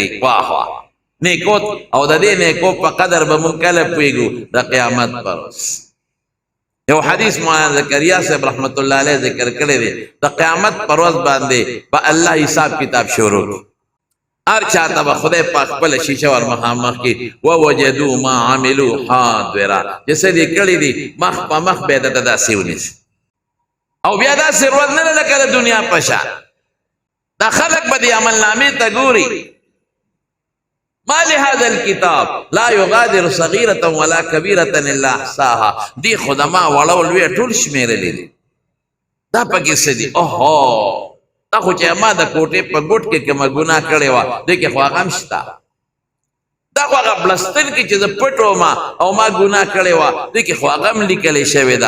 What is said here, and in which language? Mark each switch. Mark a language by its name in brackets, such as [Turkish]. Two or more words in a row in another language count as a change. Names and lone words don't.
[Pashto] واه واه نیکو او د دې نیکو په قدر به مونږ کله پوهېږو د قیامت پر ورځ. یو حدیث مولانا زکریا صاحب [Arabic] رحمت الله علیه [Pashto] ذکر کړی دی د قیامت پر ورځ باندې به الله حساب کتاب شروع کړي. هر چاته به خدای پاک خپله شیشه ور مخامخ کړي. [Arabic] ووجدوا ما عملوا حاضرا [Pashto] چې څه دې کړي دي مخ په مخ به یې درته داسې ونیسي. او بیا داسې ورځ نه ده لکه د دنیا په شان. دا خلک به دې عملنامې ته ګوري [Arabic] ما لهذا الكتاب لا يغادر صغيرة ولا كبيرة الا احصاها. [Pashto] دی خو د ما وړه او لویه ټول شمېرلې دي. دا پکې څه دي؟ اوهو دا خو چې ما د کوټې په ګوټ کې کومه ګناه کړې وه دې کې خو هغه هم شته. دا خو هغه بلستن کې چې زه پټ وم او ما ګناه کړې وه دې کې خو هغه هم لیکلې شوې ده.